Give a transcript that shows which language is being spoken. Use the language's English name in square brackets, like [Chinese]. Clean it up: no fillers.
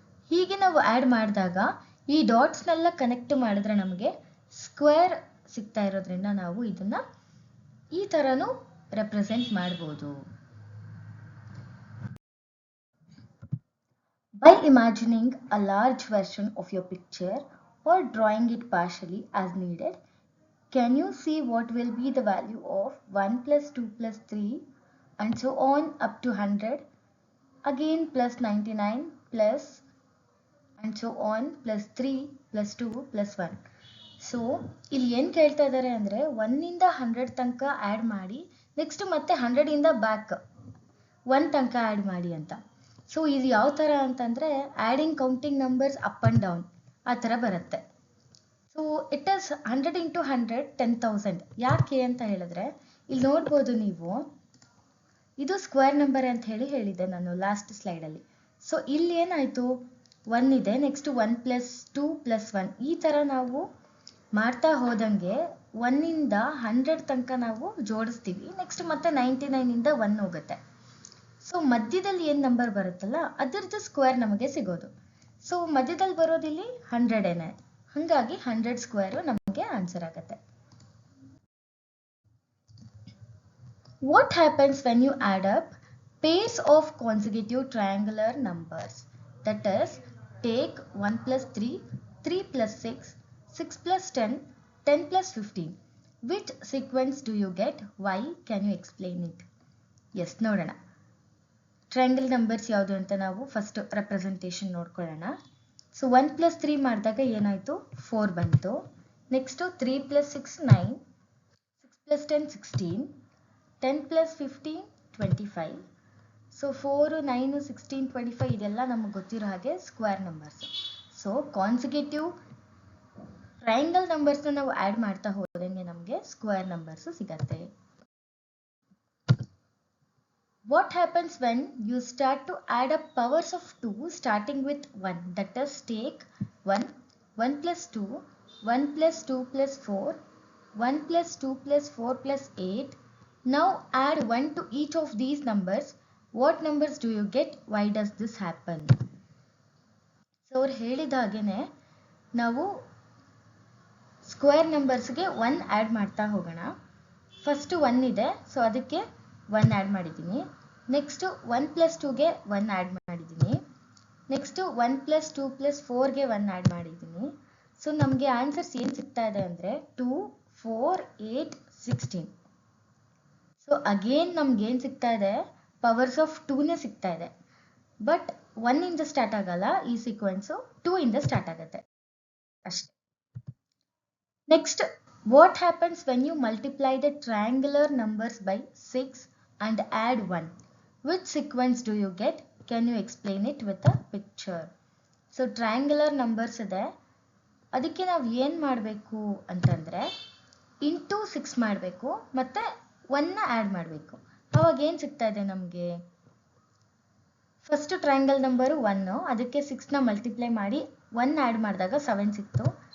[Kannada] ಹೀಗೆ ನಾವು ಆ್ಯಡ್ ಮಾಡಿದಾಗ ಈ ಡಾಟ್ಸ್ನೆಲ್ಲ ಕನೆಕ್ಟ್ ಮಾಡಿದ್ರೆ ನಮಗೆ ಸ್ಕ್ವೇರ್ ಸಿಗ್ತಾ ಇರೋದ್ರಿಂದ ನಾವು ಇದನ್ನು ಈ ಥರನೂ ರೆಪ್ರೆಸೆಂಟ್ ಮಾಡ್ಬೋದು. [English] By imagining a large version of your picture or drawing it partially as needed, can you see what will be the value of 1 + 2 + 3 and so on up to 100, again +99 plus and so on +3 + 2 + 1. [Kannada] So ಇಲ್ಲಿ ಏನು ಕೇಳ್ತಾ ಇದ್ದಾರೆ ಅಂದರೆ 1ಇಂದ 100 ತನಕ add ಮಾಡಿ, next ಮತ್ತೆ 100ಇಂದ back 1 ತನಕ add ಮಾಡಿ ಅಂತ. ಸೊ ಇದು ಯಾವ ಥರ ಅಂತಂದರೆ adding counting numbers up and down ಆ ಥರ ಬರುತ್ತೆ. [English] So it is 100 × 100 10,000. [Kannada] ಯಾಕೆ ಅಂತ ಹೇಳಿದ್ರೆ ಇಲ್ಲಿ ನೋಡ್ಬೋದು ನೀವು, ಇದು ಸ್ಕ್ವೇರ್ ನಂಬರ್ ಅಂತ ಹೇಳಿದ್ದೆ ನಾನು ಲಾಸ್ಟ್ ಸ್ಲೈಡಲ್ಲಿ. ಸೊ ಇಲ್ಲಿ ಏನಾಯಿತು, 1 ಇದೆ, ನೆಕ್ಸ್ಟ್ 1 + 2 + 1 ಈ ಥರ ನಾವು ಮಾಡ್ತಾ ಹೋದಂಗೆ 1ಇಂದ 100 ತನಕ ನಾವು ಜೋಡಿಸ್ತೀವಿ, ನೆಕ್ಸ್ಟ್ ಮತ್ತೆ 99ಇಂದ 1 ಹೋಗುತ್ತೆ. ಸೊ ಮಧ್ಯದಲ್ಲಿ ಏನು ನಂಬರ್ ಬರುತ್ತಲ್ಲ ಅದರದ್ದು ಸ್ಕ್ವೇರ್ ನಮಗೆ ಸಿಗೋದು. ಸೊ ಮಧ್ಯದಲ್ಲಿ ಬರೋದಿಲ್ಲಿ 100 ಹಾಗಾಗಿ 100 ಸ್ಕ್ವೇರು ನಮಗೆ ಆನ್ಸರ್ ಆಗುತ್ತೆ. [English] What happens when you add up pairs of consecutive triangular numbers? That is, take 1 + 3, 3 + 6, 6 + 10, 10 + 15. Which sequence do you get? Why? Can you explain it? Yes, [Kannada] ನೋಡೋಣ. ಟ್ರಯಾಂಗಲ್ ನಂಬರ್ಸ್ ಯಾವುದು ಅಂತ ನಾವು ಫಸ್ಟ್ ರೆಪ್ರೆಸೆಂಟೇಷನ್ ನೋಡ್ಕೊಳ್ಳೋಣ. So 1 + 3 ಮಾಡಿದಾಗ ಏನಾಯಿತು, 4 ಬಂತು. Next 3 + 6 9, 6 + 10 16, 10 + 15 25. So 4 9 16 25 ಇದೆಲ್ಲ ನಮಗೆ ಗೊತ್ತಿರೋ ಹಾಗೆ square numbers. So consecutive triangle ನಂಬರ್ಸ್ನ ನಾವು ಆ್ಯಡ್ ಮಾಡ್ತಾ ಹೋದಂಗೆ ನಮಗೆ ಸ್ಕ್ವೇರ್ ನಂಬರ್ಸು ಸಿಗತ್ತೆ. [English] What happens when you start to add up powers of 2 starting with 1? That is, take 1, 1 + 2, 1 + 2 + 4, 1 + 2 + 4 + 8. Now add 1 to each of these numbers. What numbers do you get? Why does this happen? [Kannada] So ಅವ್ರು ಹೇಳಿದ ಹಾಗೇನೆ ನಾವು square ನಂಬರ್ಸ್ಗೆ 1 add ಮಾಡ್ತಾ ಹೋಗೋಣ. First 1 ಇದೆ, so ಅದಕ್ಕೆ 1 add ಮಾಡಿದ್ದೀನಿ. Next 1 + 2ಗೆ 1 add ಮಾಡಿದ್ದೀನಿ. ನೆಕ್ಸ್ಟು 1 + 2 + 4ಗೆ 1 ಆ್ಯಡ್ ಮಾಡಿದ್ದೀನಿ. ಸೊ ನಮಗೆ ಆನ್ಸರ್ಸ್ ಏನು ಸಿಗ್ತಾ ಇದೆ ಅಂದರೆ 2, 4, 8, 16. ಸೊ ಅಗೇನ್ ನಮ್ಗೇನು ಸಿಗ್ತಾ ಇದೆ, ಪವರ್ಸ್ ಆಫ್ 2ನೇ ಸಿಗ್ತಾ ಇದೆ. ಬಟ್ 1ಇಂದ ಸ್ಟಾರ್ಟ್ ಆಗಲ್ಲ ಈ ಸೀಕ್ವೆನ್ಸು, 2ಇಂದ ಸ್ಟಾರ್ಟ್ ಆಗುತ್ತೆ ಅಷ್ಟೇ. [English] Next, what happens when you multiply the triangular numbers by 6 and add 1? Which sequence do you get? Can you explain it with a picture? [Kannada] So triangular numbers ಇದೆ, ಅದಕ್ಕೆ ನಾವು ಏನು ಮಾಡಬೇಕು ಅಂತಂದರೆ ಇಂಟು 6 ಮಾಡಬೇಕು ಮತ್ತು 1ನ ಆ್ಯಡ್ ಮಾಡಬೇಕು. ಅವಾಗ ಏನು ಸಿಗ್ತಾ ಇದೆ ನಮಗೆ? ಫಸ್ಟ್ ಟ್ರಯಾಂಗಲ್ ನಂಬರು 1, ಅದಕ್ಕೆ 6ನ ಮಲ್ಟಿಪ್ಲೈ ಮಾಡಿ 1 ಆ್ಯಡ್ ಮಾಡಿದಾಗ 7 ಸಿಕ್ತು.